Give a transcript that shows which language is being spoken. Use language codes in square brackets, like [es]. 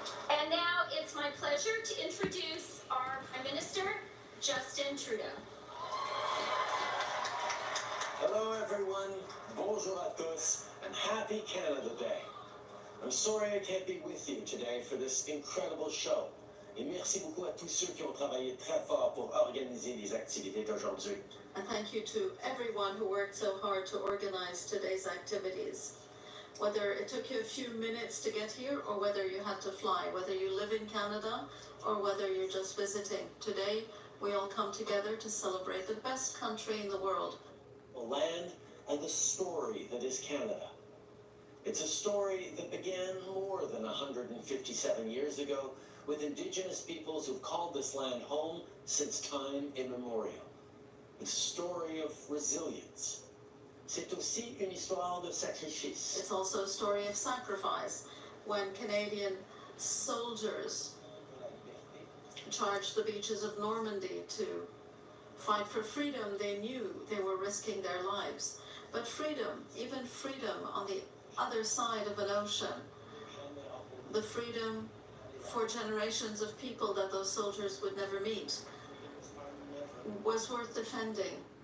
[en] And now it's my pleasure to introduce our Prime Minister, Justin Trudeau. Hello everyone, [fr] bonjour à tous, [en] and happy Canada Day. I'm sorry I can't be with you today for this incredible show. [fr] Et merci beaucoup à tous ceux qui ont travaillé très fort pour organiser les activités d'aujourd'hui. [en] And thank you to everyone who worked so hard to organize today's activities. Whether it took you a few minutes to get here or whether you had to fly, whether you live in Canada or whether you're just visiting. Today, we all come together to celebrate the best country in the world. The land and the story that is Canada. It's a story that began more than 157 years ago with Indigenous peoples who've called this land home since time immemorial. It's a story of resilience. [fr] C'est aussi une histoire de sacrifice. [en] It's also a story of sacrifice when Canadian soldiers charged the beaches of Normandy to fight for freedom. They knew they were risking their lives. But freedom, even freedom on the other side of an ocean, the freedom for generations of people that those soldiers would never meet, was worth defending.